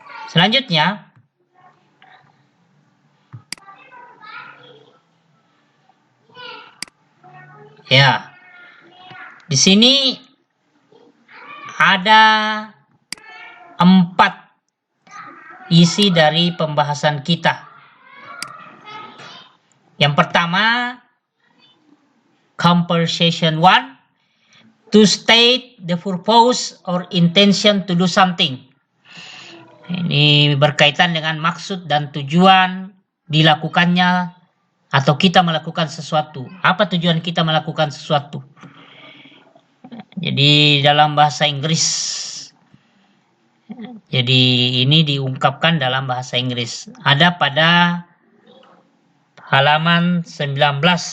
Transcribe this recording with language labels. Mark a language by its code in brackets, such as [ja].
[id] Selanjutnya, ya, di sini ada 4 isi dari pembahasan kita. Yang pertama, [en] conversation 1, to state the purpose or intention to do something. [id] Ini berkaitan dengan maksud dan tujuan dilakukannya atau kita melakukan sesuatu. Apa tujuan kita melakukan sesuatu? Jadi dalam bahasa Inggris. Jadi ini diungkapkan dalam bahasa Inggris. Ada pada halaman 19.